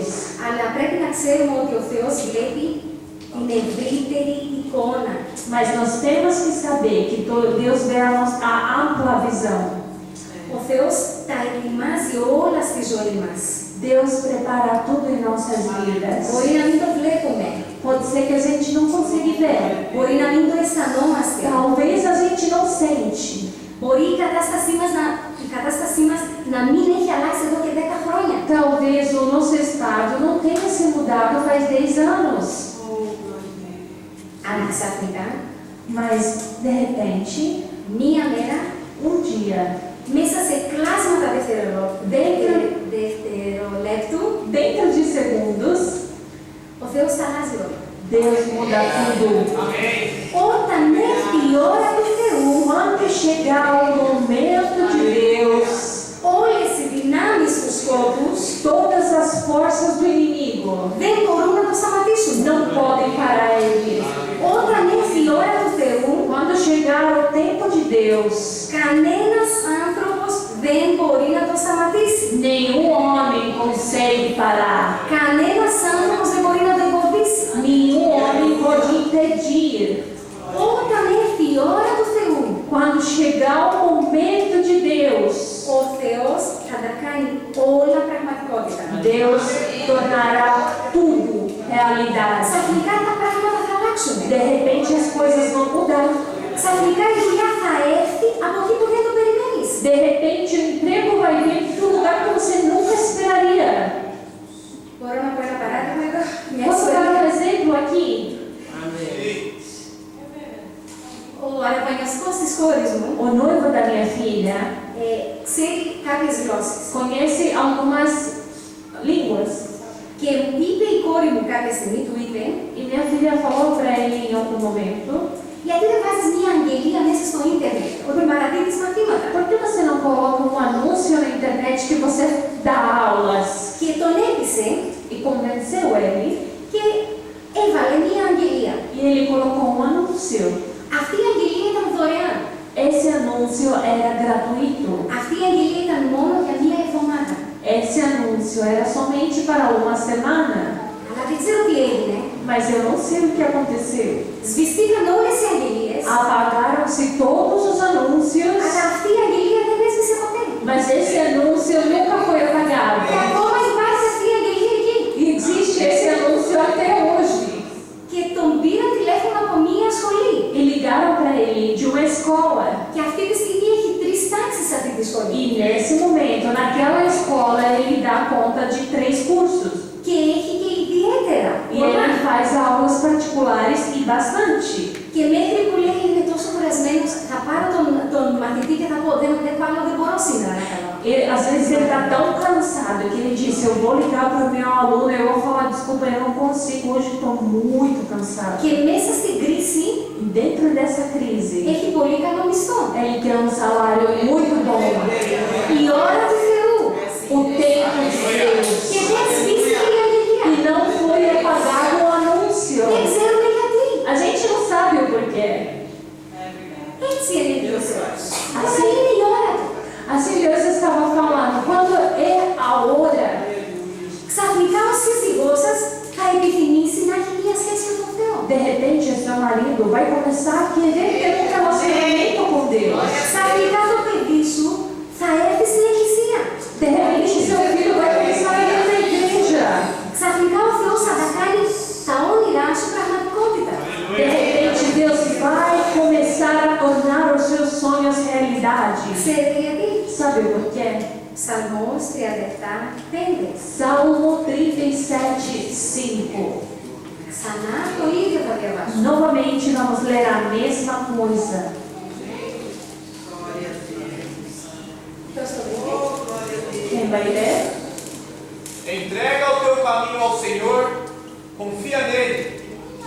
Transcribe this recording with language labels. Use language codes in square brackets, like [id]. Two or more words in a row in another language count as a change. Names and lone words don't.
[el] Αλλά πρέπει να ξέρουμε ότι ο Θεός βλέπει την ευρύτερη εικόνα. [pt] Mas nós temos que saber que Deus vê a ampla visão. [el] Ο Θεός τα ετοιμάζει όλα στη ζωή μας. [pt] Deus prepara tudo em nossas vidas. [el] Μπορεί να μην το βλέπουμε. [pt] Pode ser que a gente não consiga ver. [el] Μπορεί να μην το αισθανόμαστε. [pt] Talvez a gente não sente. [el] Μπορεί η κατάστασή μας να μην έχει αλλάξει εδώ και 10 χρόνια. [pt] Talvez o nosso estado não tenha se mudado faz 10 anos. [el] Αλλά ξαφνικά, [pt] Mas, de repente, [el] μία μέρα, [pt] dia, [el] μέσα σε κλάσματα δευτερολέπτου, [pt] dentro de segundos, [el] ο Θεός τα αλλάζει όλα. [pt] Deus muda tudo. [el] Όταν έρθει η ώρα του Θεού, [pt] Quando chegar o momento de Deus, [el] όλες οι δυνάμεις του σκόπους [pt] todas as forças do inimigo [el] δεν μπορούν να το σταματήσουν. [pt] não podem parar ele. [el] Όταν έρθει η ώρα του Θεού, [pt] Quando chegar o tempo de Deus, [el] κανένας άνθρωπος δεν μπορεί να το σταματήσει. [pt] nenhum homem consegue parar. [el] Κανένας άνθρωπος δεν μπορεί να το εμποδίσει. [pt] Nenhum homem pode impedir. [el] Όταν έρθει η ώρα του Θεού, [pt] Quando chegar o momento de Deus, [el] ο Θεός θα τα κάνει όλα πραγματικότητα. [pt] Deus tornará tudo realidade. [el] Ξαφνικά τα πράγματα θα αλλάξουν. [pt] De repente as coisas vão mudar. [el] Ξαφνικά η δουλειά θα έρθει από εκεί που δεν το περιμένεις. [pt] De repente o emprego vai vir de um lugar que você nunca esperaria. [el] Μπορώ να πω ένα παράδειγμα εδώ. Μια [pt] Posso dar [el] ιστορία. [pt] um exemplo aqui? [el] Ο αραβωνιαστικός της κόρης μου [pt] O noivo da minha filha [el] ξέρει κάποιες γλώσσες. [pt] conhece algumas línguas. [el] Και είπε η κόρη μου κάποια στιγμή, του είπε, [pt] E minha filha falou para ele em algum momento: [el] γιατί δεν βάζεις μια αγγελία μέσα στο ίντερνετ, όπου παραδίδεις μαθήματα. [pt] por que você não coloca um anúncio na internet que você dá aulas? [el] Και τον έπεισε [pt] E convenceu ele. [el] και έβαλε μια αγγελία. [pt] E ele colocou um anúncio. [el] Αυτή η αγγελία ήταν δωρεάν. [pt] Esse anúncio era gratuito. [el] Αυτή η αγγελία ήταν μόνο για μια εβδομάδα. [pt] Esse anúncio era somente para uma semana. [el] Αλλά δεν ξέρω τι έγινε. [pt] Mas eu não sei o que aconteceu. [el] Σβηστήκαν όλες οι αγγελίες, [pt] Apagaram-se todos os anúncios, [el] αλλά αυτή η αγγελία δεν έσβησε ποτέ. [pt] mas esse anúncio nunca foi apagado. [el] Και ακόμα υπάρχει αυτή η αγγελία εκεί. [pt] E existe esse anúncio até hoje. [el] Και τον πήραν τηλέφωνο από μια σχολή. [pt] E ligaram para ele de uma escola. [el] Και αυτή τη στιγμή έχει 3 τάξεις σε αυτή τη σχολή. [pt] E nesse momento, naquela escola, ele dá conta de 3 cursos. [el] Και έχει και ιδιαίτερα. [pt] E ele faz aulas particulares e bastante. [el] Και μέχρι που λέει είναι τόσο κουρασμένος, θα πάρω τον μαθητή και θα πω δεν μπορώ σήμερα να κάνω. [pt] E às vezes ele está tão cansado que ele disse: eu vou ligar para o meu aluno, eu vou falar, desculpa, eu não consigo, hoje estou muito cansado. [el] Και μέσα στην κρίση [pt] E dentro dessa crise, [el] έχει πολύ καλό μισθό. [pt] ele tem um salário muito bom. [el] Η ώρα του Θεού. [pt] O tempo de Deus. [el] Και δεν σβήστηκε η αγγελία. [pt] E não foi apagado o anúncio. [el] Δεν ξέρουμε γιατί. [pt] A gente não sabe o porquê. [el] Έτσι είναι ο Θεός. Αυτή [pt] Assim, [el] είναι η ώρα του. [pt] assim Deus estava falando, quando é a hora, [el] Ξαφνικά ο σύζυγός σας θα επιθυμήσει να έχει μια σχέση με τον Θεό. [pt] de repente seu marido vai começar a querer ter um relacionamento com Deus. [el] Ξαφνικά το παιδί σου θα έρθει στην εκκλησία. [pt] De repente seu filho vai começar a ir na igreja. [el] Ξαφνικά ο Θεός θα τα κάνει τα όνειρά σου πραγματικότητα. [pt] De repente Deus vai começar a tornar os seus sonhos realidade. [el] Ξέρετε γιατί? [pt] Sabe por quê? [el] Ψαλμός 37:5. [pt] Salmo 37:5. [el] Ξανά το ίδιο θα διαβάσω. [pt] Novamente vamos ler a mesma coisa. [el] Ποιος το βρήκε? [pt] Quem vai ler? Entrega o teu caminho ao Senhor, confia nele,